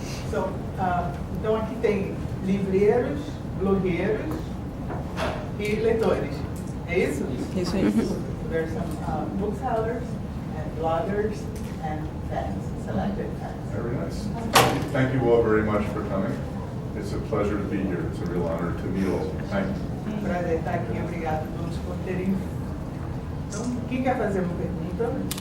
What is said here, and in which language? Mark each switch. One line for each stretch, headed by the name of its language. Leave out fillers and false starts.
Portuguese: So, então aqui tem livreiros, blogueiros e leitores. É isso? Isso aí.
English: There's some booksellers and bloggers and fans, selected fans. Very nice. Thank you all very much for coming. It's a pleasure to be here. It's a real honor to meet all of you. Thank you.
Portuguese: Prazer estar aqui, obrigado a todos por terem. Então, quem quer fazer uma pergunta?